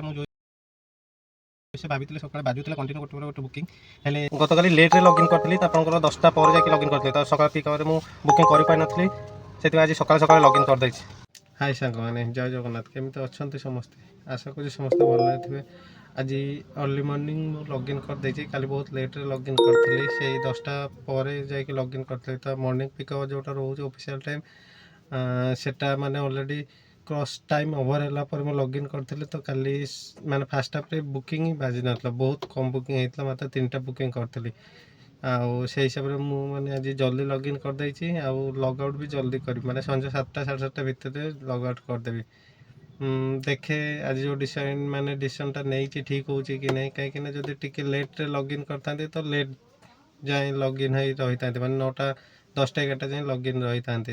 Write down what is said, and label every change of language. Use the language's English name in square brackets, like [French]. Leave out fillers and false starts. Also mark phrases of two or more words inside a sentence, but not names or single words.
[Odia] ମୁଁ ସେ ଭାବିଥିଲି ସକାଳେ ବାଜୁଥିଲା କଣ୍ଟିନ୍ୟୁ ଗୋଟେ ପରେ ଗୋଟେ ବୁକିଂ, ହେଲେ ଗତକାଲି [English] late-re login [Odia] କରିଥିଲି। ତ ଆପଣଙ୍କର 10ଟା ପରେ ଯାଇକି ଲଗ୍ଇନ୍ କରିଥିଲି। ତ ସକାଳ [English] peak hour-re [Odia] ମୁଁ ବୁକିଂ କରିପାରିନଥିଲି, ସେଥିପାଇଁ ଆଜି ସକାଳେ ସକାଳେ ଲଗ୍ଇନ୍ କରିଦେଇଛି। ହାଇ ସାଙ୍ଗମାନେ, ଜୟ ଜଗନ୍ନାଥ। କେମିତି ଅଛନ୍ତି ସମସ୍ତେ? ଆଶା କରୁଛି ସମସ୍ତେ ଭଲରେ ଥିବେ। ଆଜି [English] early morning [Odia] ମୁଁ ଲଗ୍ଇନ୍ କରିଦେଇଛି। କାଲି ବହୁତ [English] late-re login [Odia] କରିଥିଲି, ସେଇ 10ଟା ପରେ ଯାଇକି ଲଗ୍ଇନ୍ କରିଥିଲି। ତ [English] morning peak hour [Odia] ଯେଉଁଟା ରହୁଛି [English] official time, [Odia] ସେଟା ମାନେ [English] already cross time over [Odia] ହେଲା ପରେ ମୁଁ ଲଗ୍ଇନ୍ କରିଥିଲି। ତ କାଲି ମାନେ [English] first half-re [Odia] ବୁକିଂ ହିଁ ବାଜି ନଥିଲା, ବହୁତ କମ୍ ବୁକିଂ ହେଇଥିଲା, ମାତ୍ର 3ଟା ବୁକିଂ କରିଥିଲି। ଆଉ ସେଇ ହିସାବରେ ମୁଁ ମାନେ ଆଜି ଜଲ୍ଦି ଲଗ୍ଇନ୍ କରିଦେଇଛି। ଆଉ [English] log out [Odia] ବି ଜଲ୍ଦି କରିବି, ମାନେ ସନ୍ଧ୍ୟା 7ଟା 7:30 ଭିତରେ [English] log out [Odia] କରିଦେବି। ଦେଖେ ଆଜି ଯେଉଁ ଡିସିସନ୍ଟା ନେଇଛି ଠିକ୍ ହେଉଛି କି ନାହିଁ, କାହିଁକିନା ଯଦି ଟିକେ [English] late-re login [Odia] କରିଥାନ୍ତି ତ ଲେଟ୍ ଯାଏଁ ଲଗ୍ଇନ୍ ହେଇ ରହିଥାନ୍ତି, ମାନେ 9ଟା 10ଟା 11ଟା ଯାଏଁ ଲଗ୍ଇନ୍ ରହିଥାନ୍ତି।